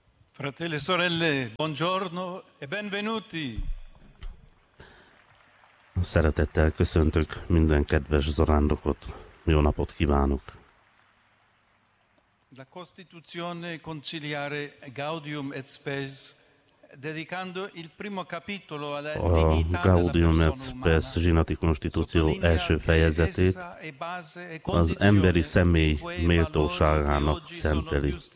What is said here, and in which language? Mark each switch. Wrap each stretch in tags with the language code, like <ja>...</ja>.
<it>Fratelli e sorelle, buongiorno e benvenuti.</it> <hu>Szeretettel köszöntök minden kedves zarándokot. Jó napot kívánok.</hu> <it>La Costituzione conciliare Gaudium et Spes, dedicando il primo capitolo alla dignità della persona umana.</it> <hu>A Gaudium et Spes zsinati konstitúció első fejezetét az emberi személy méltóságának szenteli.</hu>